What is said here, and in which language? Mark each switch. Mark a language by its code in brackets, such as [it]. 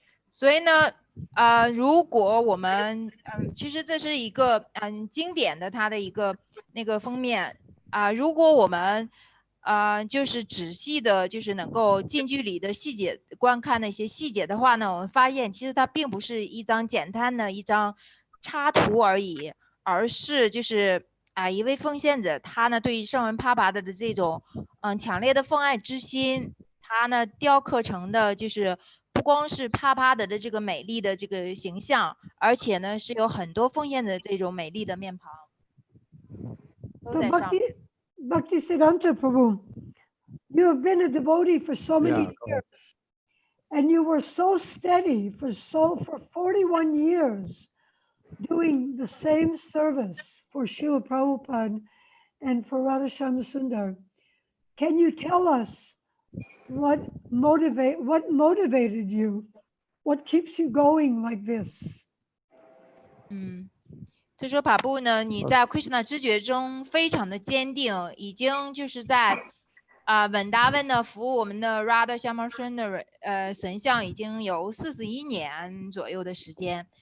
[zh] 所以呢，如果我们其实这是一个经典的它的一个那个封面如果我们就是仔细的，就是能够近距离的细节观看那些细节的话呢，我们发现其实它并不是一张简单的一张插图而已，而是就是一位奉献者他呢对于圣文帕帕的这种强烈的奉爱之心，他呢雕刻成的就是不光是帕帕的这个美丽的这个形象，而且呢是有很多奉献的这种美丽的面庞都在上面。 [en] Bhaktisiddhanta Prabhu, you have been a devotee for so many years, and you were so steady for 41 years doing the same service for Srila Prabhupada and for Radhashama Sundar. Can you tell us what motivated you? What keeps you going like this? [zh] 他说帕布呢，你在 Krishna 知觉中非常的坚定，已经就是在稳达温呢服务我们的 Radha Shama Sundar 神像已经有41年左右的时间。